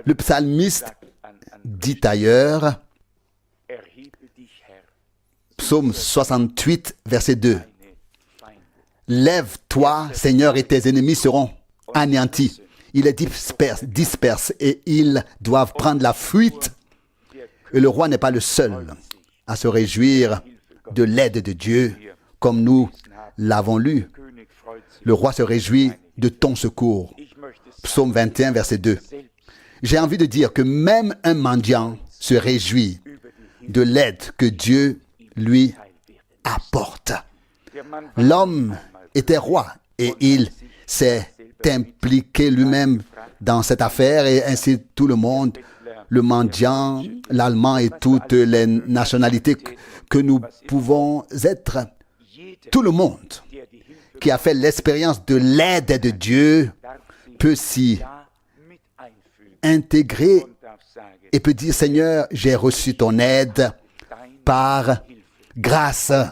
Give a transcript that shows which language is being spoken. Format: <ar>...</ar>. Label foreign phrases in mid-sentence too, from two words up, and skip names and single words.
<fr>Le psalmiste</fr> <de>sagt an</de> <fr>dit ailleurs,</fr> <de>erhebe dich, Herr,</de> <fr>psaume 68, verset 2,</fr> <de>deine Feinde.</de> <fr>Lève-toi, Seigneur, et tes ennemis seront anéantis. Il les disperse et ils doivent prendre la fuite. Et le roi n'est pas le seul à se réjouir de l'aide de Dieu, comme nous l'avons lu.</fr> <de>König freut sich.</de> <fr>Le roi se réjouit de ton secours.</fr> <de>Ich möchte sagen,</de> <fr>Psaume 21, verset 2.</fr> <de>selbst</de> <fr>J'ai envie de dire que même un mendiant se réjouit</fr> <de>über die</de> <fr>de l'aide que Dieu lui</fr> <de>Teil wird.</de> <fr>apporte. L'homme était roi et il s'est impliqué lui-même dans cette affaire et ainsi tout le monde, le mendiant, l'allemand et toutes les nationalités que nous pouvons être, tout le monde qui a fait l'expérience de l'aide de Dieu peut s'y intégrer et peut dire, Seigneur, j'ai reçu ton aide par grâce.</fr>